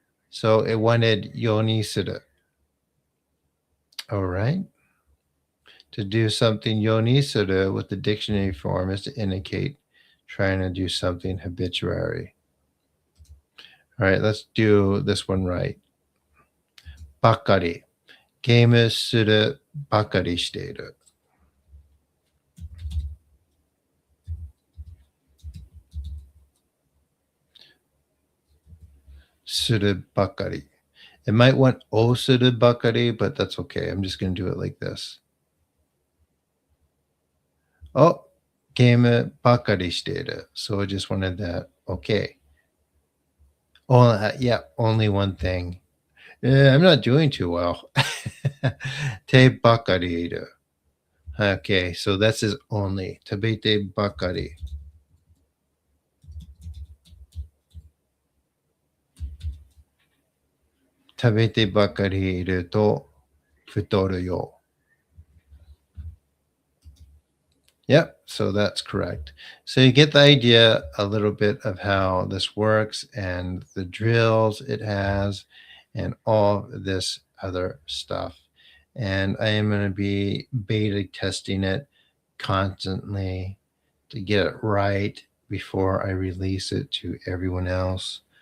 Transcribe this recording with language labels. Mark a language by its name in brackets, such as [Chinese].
[English] So it wanted [Japanese] yoni suru. [English] All right. To do something [Japanese] yoni suru [English] with the dictionary form is to indicate trying to do something habituary. All right, let's do this one right. [Japanese] Bakari. ゲームするばかりしている。するばかり. [English] It might want [Japanese] をするばかり, [English] but that's okay. I'm just going to do it like this. [Japanese] お、ゲームばかりしている. [English] So I just wanted that. Okay. Oh, yeah, only one thing. Yeah, I'm not doing too well. [Japanese] てばかりいる. [English] Okay, so that says only. [Japanese] 食べてばかり. 食べてばかりいると太るよ. [English] Yep, so that's correct. So you get the idea a little bit of how this works and the drills it has and all this other stuff. And I am going to be beta testing it constantly to get it right before I release it to everyone else.